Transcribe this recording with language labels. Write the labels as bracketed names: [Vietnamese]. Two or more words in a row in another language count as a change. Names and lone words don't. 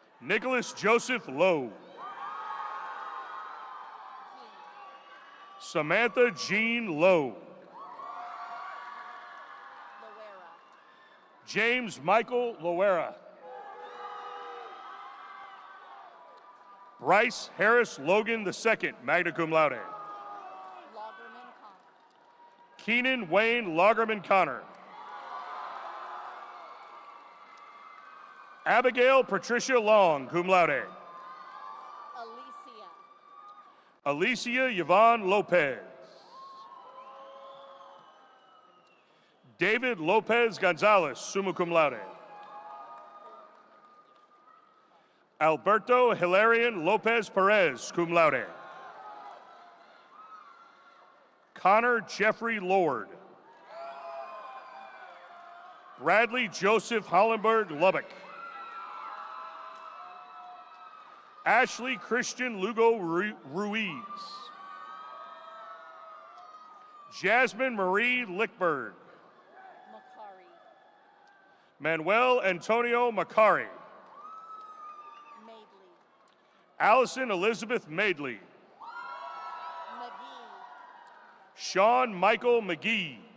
[English] Nicholas Joseph Lowe. Samantha Jean Lowe. Loera. James Michael Loera. Bryce Harris Logan II, [Latin] magna cum laude. [English] Lagerman Connor. Keenan Wayne Lagerman Connor. Abigail Patricia Long, [Latin] cum laude. [English] Alicia. Alicia Yvonne Lopez. David Lopez Gonzalez, [Latin] summa cum laude. [English] Alberto Hilarion Lopez Perez, [Latin] cum laude. [English] Connor Jeffrey Lord. Bradley Joseph Hollenberg Lubbock. Ashley Christian Lugo Ruiz. Jasmine Marie Lickberg. Macari. Manuel Antonio Macari. Madeley. Allison Elizabeth Madeley. McGee. Sean Michael McGee.